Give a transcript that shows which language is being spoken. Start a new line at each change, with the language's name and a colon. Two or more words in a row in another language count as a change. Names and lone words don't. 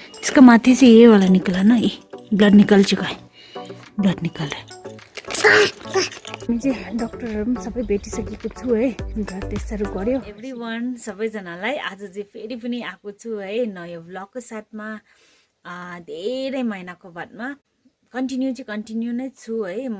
Hindi: इसका माथे से ये वाला निकला ना, ये ब्लड निकल चुका है, ब्लड निकल रहा है।
Nepali: म चाहिँ डक्टरहरू पनि सबै भेटिसकेको छु है,
English: blood test
Nepali: गर्यो। एभ्रीवान सबैजनालाई आज चाहिँ फेरि पनि आएको छु है नयाँ भ्लगको साथमा। धेरै महिनाको बादमा कन्टिन्यू नै छु है म।